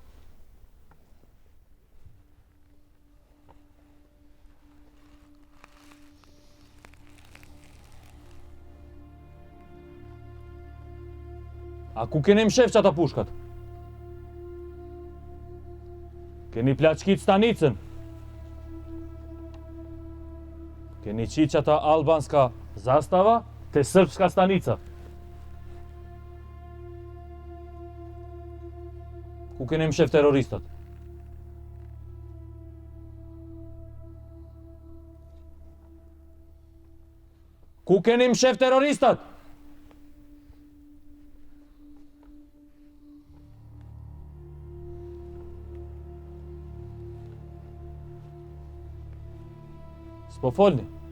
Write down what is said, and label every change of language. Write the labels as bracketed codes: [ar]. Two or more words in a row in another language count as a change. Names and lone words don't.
[sq] A ku keni më shef që ata pushkat? Keni plaçkit stanicën? Keni qitë që ata [sr] albanska zastava [sq] te [sr] srpska stanica? [sq] Ku keni më shef terroristat? Ku keni më shef terroristat? S'po folni.